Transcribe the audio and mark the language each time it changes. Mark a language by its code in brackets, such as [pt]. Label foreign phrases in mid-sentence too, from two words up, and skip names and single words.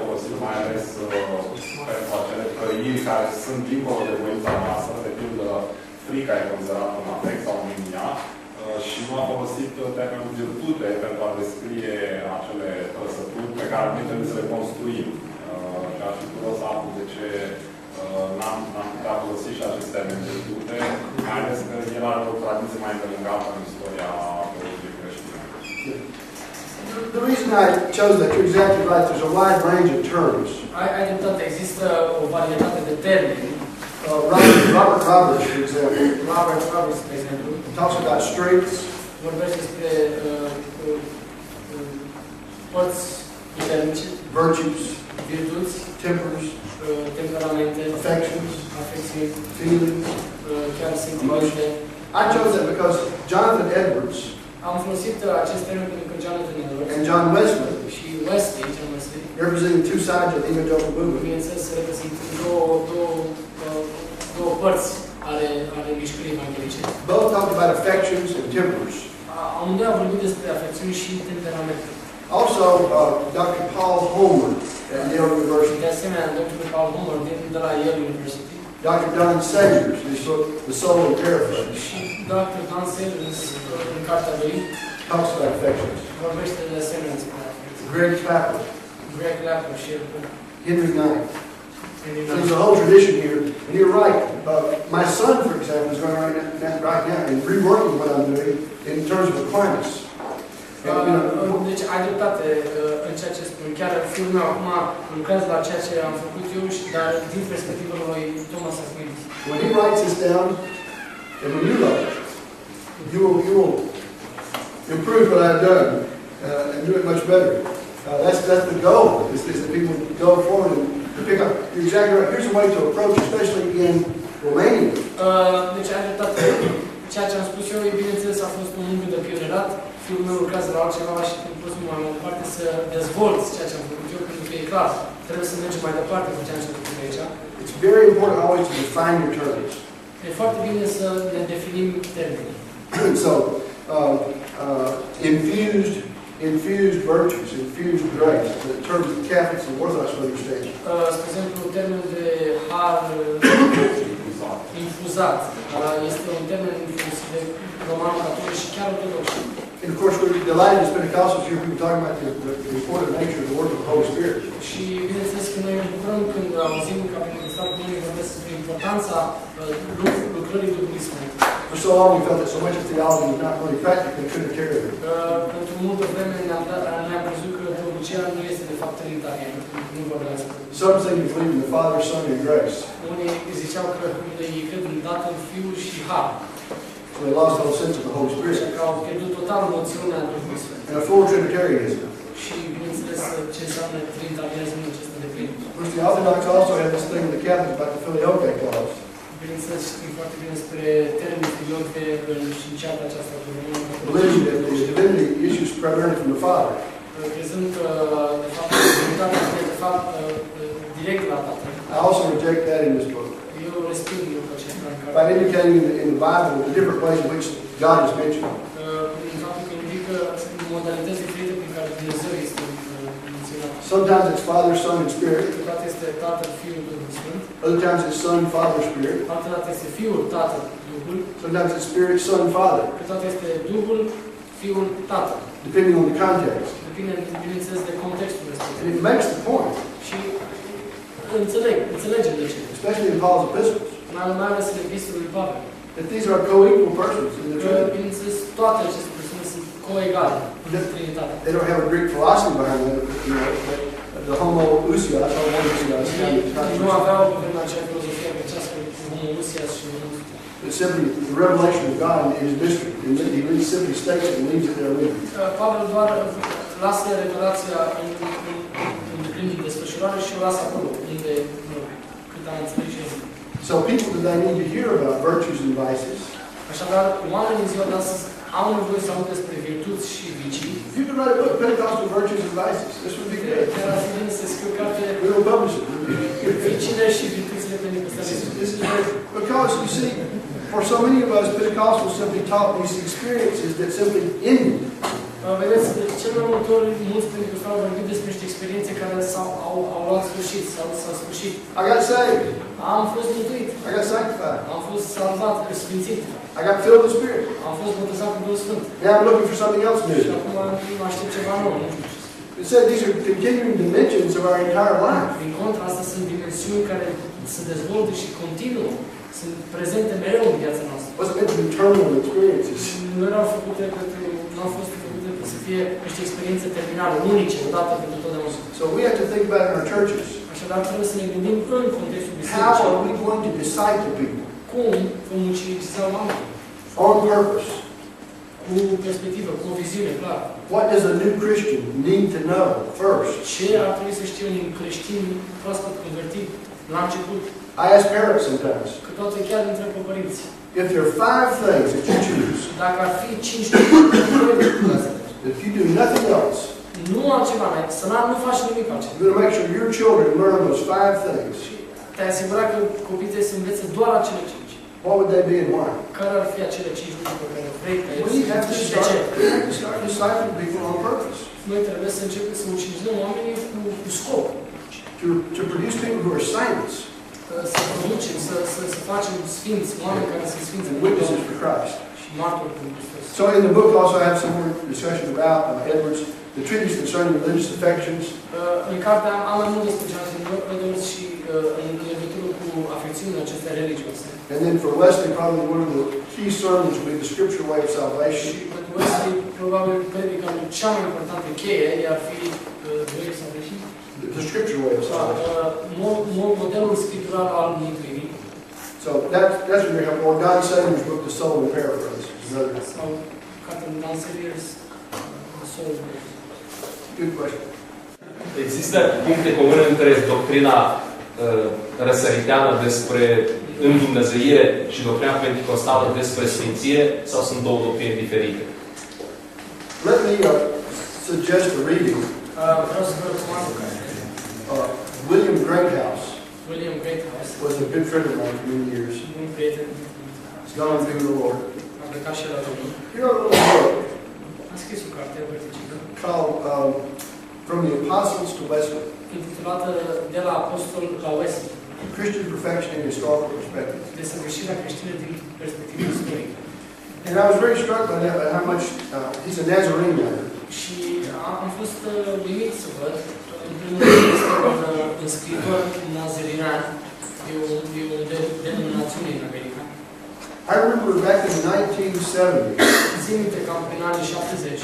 [ro] mai ales pentru acele trăiri care sunt dincolo de voința noastră, de pildă frica e considerată un afect sau mânia, și nu a folosit termenul virtute pentru a descrie acele trăsături pe care noi trebuie să le construim. Și aș fi curios să aflu de ce n-am putea folosi și acest termen virtute, mai ales că el are o tradiție mai îndelungată în istoria teologiei creștine. [en] The reason I chose that, you're exactly right, there's a wide range of terms. [ro] Ai dreptate, există o varietate de termeni. [en] Robert Roberts, for example, [ro] Robert Roberts, de exemplu, [en] talks about strengths, [ro] vorbește despre părți puternice, [en] virtues, [ro] virtuți, [en] tempers, [ro] temperamente, [en] affections, [ro] afecțiuni, [en] feelings, [ro] chiar sentimente. [en] I chose that because Jonathan Edwards [ro] Am folosit acest termen pentru că Jonathan Edwards [en] and John Wesley, [ro] John Wesley, [en] representing two sides of the evangelical movement, [ro] bineînțeles, reprezintă două părți ale mișcării evanghelice. [en] both talked about affections and tempers. [ro] Amândoi au vorbit despre afecțiuni și temperamente. [en] Also, Dr. Paul Homer at Yale University, [ro] De asemenea, Dr. Paul Homer de la Yale University [en] Dr. Don Sagers, in his book, The Soul in Paraphrase, [ro] și Dr. Don Sagers în cartea lui [en] talks about affections. [ro] vorbește de asemenea despre afecțiuni. Greg Clapper, Greg Clapper și Henry Knight. [en] So there's a whole tradition here, and you're right. My son, for example, is going right now and reworking what I'm doing in terms of Aquinas. [ro] Deci ai dreptate în ceea ce spun. Chiar fiul meu acum lucrează la ceea ce am făcut eu, dar din perspectiva lui Thomas Aquinas. [en] When he writes this down, and when you write it, you will improve what I've done and do it much better. That's the goal, is that people go forward and to pick up. You're exactly right. Here's a way to approach, especially in Romania. [ro] Deci ai dreptate. Ceea ce am spus eu, bineînțeles, a fost un muncă de pionerat. Fiul meu lucrează la altceva și am pus mai departe să dezvolți ceea ce am făcut eu, pentru că e clar, trebuie să mergem mai departe cu ceea ce am făcut aici. [en] It's very important always to define your terms. [ro] E foarte bine să ne definim termenii. [en] So, infused virtues, infused grace, the terms that Catholics and Orthodox understand. [ro] Spre exemplu, termenul de har infuzat este un termen folosit de romano-catolici și chiar ortodoxi. [en] And of course, we're delighted as Pentecostals here people talking about the important nature of the work of the Holy Spirit. [ro] Și bineînțeles că noi ne bucurăm când auzim ca Pentecostal că noi vorbesc despre importanța lucrării Duhului Sfânt. [en] For so long we felt that so much of theology was not really practical and couldn't carry it. [ro] Pentru multă vreme ne-am crezut că teologia nu este de fapt trinitariană, nu vorbească. [en] Some say you believe in the Father, Son, and grace. [ro] Unii ziceau că ei cred în Tatăl, Fiul și Har. [en] So they lost the whole sense of the Holy Spirit. [ro] Așa că au pierdut total noțiunea Duhului Sfânt. [en] And a full Trinitarianism. [ro] Și bineînțeles ce înseamnă trinitarianismul acesta de plin. [en] Of course, the Orthodox also have this thing with the Catholics about the Filioque clause. [ro] Bineînțeles, știm foarte bine despre termenul filioque și încearcă aceasta cu [en] Believing that the divinity issues primarily from the Father. [ro] Crezând că, de fapt, divinitatea vine, de fapt, direct la Tatăl. [en] I also reject that in this book. [ro] Eu resping lucrul acesta în [en] By indicating in the Bible the different ways in which God is mentioned. [ro] Prin faptul că indică modalități diferite prin care Dumnezeu este menționat. [en] Sometimes it's Father, Son, and Spirit. [ro] Câteodată este Tatăl, Fiul, Duhul Sfânt. [en] Other times it's Son, Father, Spirit. [ro] Câteodată este Fiul, Tatăl, Duhul. [en] Sometimes it's Spirit, Son, Father. [ro] Câteodată este Duhul, Fiul, Tatăl. [en] Depending on the context. [ro] Depinde, bineînțeles, de contextul respectiv. [en] And it makes the point. [ro] Și înțelegem de ce. [en] Especially in Paul's epistles. [ro] Mai ales în epistolul lui Pavel. [en] That these are co-equal persons in the Trinity. [ro] Bineînțeles, toate aceste persoane sunt co-egale în Trinitate. [en] They don't have a Greek philosophy behind them, but the homoousios, [ro] Nu aveau pe vremea aceea filozofia grecească cu homoousios și [en] it's simply the revelation of God in His mystery. He simply states it and leaves it there with you. [ro] Pavel doar lasă revelația în desfășurare și o lasă acolo, unde cât am înțeles eu. [en] So people today need to hear about virtues and vices. [ro] Așadar, oamenii în ziua de astăzi au nevoie să audă despre virtuți și vicii. [en] You can write a book, Pentecostal Virtues and Vices. This would be good. [ro] Chiar ar fi bine să scriu carte [en] We will publish it. [ro] vicile și virtuțile pentecostale. [en] This is very, because you see, for so many of us, Pentecostals simply taught these experiences that simply ended. [ro] Vedeți, cel mai multe ori, mulți Penticostali au vorbit despre niște experiențe care au luat sfârșit, s-au sfârșit. [en] I got saved. [ro] Am fost mântuit. [en] I got sanctified. [ro] Am fost salvat, sfințit. [en] I got filled with the Spirit. [ro] Am fost botezat cu Duhul Sfânt. [en] Now I'm looking for something else [ro] Și [en] new. [ro] acum mă aștept ceva nou. [en] It said these are continuing dimensions of our entire life. [ro] Prin contra, astea sunt dimensiuni care se dezvoltă și continuă. Sunt prezente mereu în viața noastră. [en] Wasn't meant to be terminal experiences. [ro] Nu erau făcute nu au fost făcute să fie niște experiențe terminale, unice, odată pentru totdeauna. [en] So we have to think about in our churches. [ro] Așadar, trebuie să ne gândim în contextul [en] How [ro] bisericii. [en] are we going to disciple people? [ro] Cum vom uceniza oamenii? [en] On purpose. [ro] Cu perspectivă, cu o viziune, clar. [en] What does a new Christian need to know first? [ro] Ce ar trebui să știe un creștin proaspăt convertit la început? [en] I ask parents sometimes, [ro] Câteodată chiar întreb pe părinți. [en] if there are 5 things that you choose, [ro] Dacă ar fi 5 lucruri, [en] if you do nothing else, [ro] nu altceva, nu faci nimic altceva. [en] you're going to make sure your children learn those 5 things. [ro] Te-ai asigurat că copiii tăi să învețe doar acele 5. [en] What would they be and why? [ro] Care ar fi acele 5 lucruri pe care vrei ca el [en] We have to [ro] să și de ce? [en] start discipling people on purpose. [ro] Noi trebuie să începem să ucinizăm oamenii cu scop. [en] To produce people who are saints [ro] Să producem, să facem sfinți, oameni care sunt sfinți [en] and witnesses for Christ. [ro] și martori pentru Hristos. [en] So in the book also I have some more discussion about Edwards, the treatise concerning religious affections. [ro] În carte am mai mult despre Jonathan Edwards și în legătură cu afecțiunile acestea religioase. [en] And then for Wesley, probably one of the key sermons will be the scriptural way of salvation. [ro] Și pentru Wesley, probabil predica cea mai importantă cheie ar fi [en] The scriptural way of salvation. [ro] modelul scriptural al mântuirii. [en] So that's what we have. Or Don Sager's book, The Soul in Paraphrase. Another [ro] Sau cartea lui Dan Sager's Soul. [en] good question. [ro] Există puncte comune între doctrina răsăriteană despre îndumnezeire și doctrina penticostală despre sfințire, sau sunt două doctrine diferite? [en] Let me suggest a reading. [ro] Vreau să vă recomand o carte. William Greathouse William Greathouse. [en] was a good friend of mine for many years. [ro] Un prieten. [en] He's gone to be with the Lord. [ro] A plecat și la Domnul. [en] He wrote a little book [ro] A scris o carte verticică [en] called From the Apostles to Wesley, [ro] intitulată De la Apostol la Wesley. [en] Christian Perfection in Historical Perspective. [ro] Desăvârșirea creștină din perspectivă istorică. [en] And I was very struck by that, by how much he's a Nazarene man. [ro] Și am fost uimit să văd, în primul rând, este un scriitor nazerinean, e o denominațiune în America. [en] I remember back in the 1970s, [ro] Țin minte cam prin anii 70,